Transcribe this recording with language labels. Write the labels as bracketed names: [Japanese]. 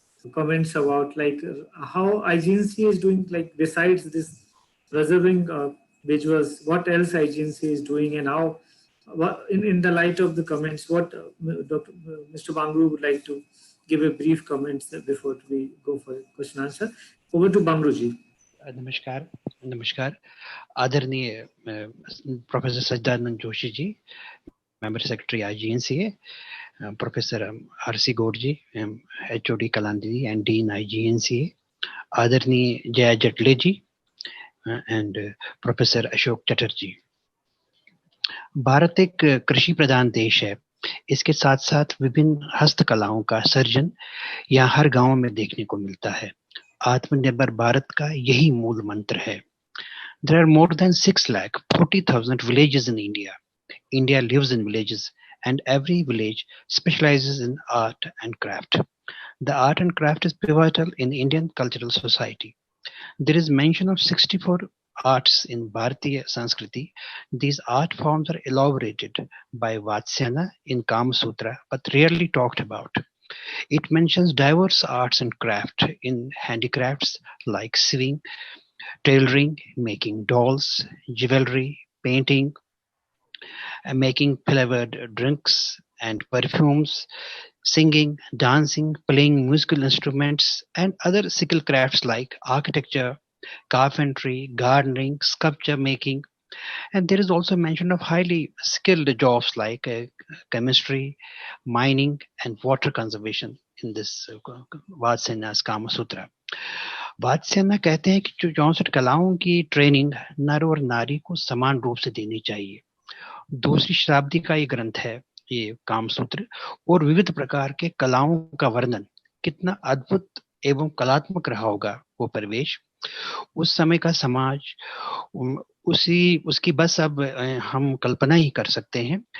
[English] comments about like how IGNCA is doing, like besides this preserving visuals, what else IGNCA is doing, and how, in the light of the comments, what Mr. Bangru would like to give a brief comments before we go for question answer. Over to Bangru ji. [Hindi] नमस्कार नमस्कार आदरणीय professor Sachchidanand Joshi ji, member secretary IGNCA, professor RC Gaur ji, HOD Kalanidhi and dean IGNCA, आदरणीय जया जटले जी and professor Ashok Chatterjee. Bharat एक कृषि प्रधान देश है। इसके साथ साथ विभिन्न हस्तकलाओं का सर्जन यहाँ हर गांव में देखने को मिलता है। आत्मनिर्भर भारत का यही मूल मंत्र है। [English] There are more than 6,40,000 villages in India. India lives in villages, and every village specializes in art and craft. The art and craft is pivotal in Indian cultural society. There is mention of 64 arts in Bharatiya Sanskriti. These art forms are elaborated by Vatsyayana in Kama Sutra, but rarely talked about. It mentions diverse arts and craft in handicrafts like sewing, tailoring, making dolls, jewelry, painting, making flavored drinks and perfumes, singing, dancing, playing musical instruments, and other skill crafts like architecture, carpentry, gardening, sculpture making. And there is also mention of highly skilled jobs like chemistry, mining, and water conservation in this Vatsyaya's Kama Sutra. [Hindi] Vatsyayan कहते हैं कि जो 64 कलाओं की training नर और नारी को समान रूप से देनी चाहिए। दूसरी शताब्दी का ये ग्रंथ है, ये कामसूत्र, और विविध प्रकार के कलाओं का वर्णन कितना अद्भुत एवं कलात्मक रहा होगा वो परिवेश, उस समय का समाज, उसकी बस अब हम कल्पना ही कर सकते हैं।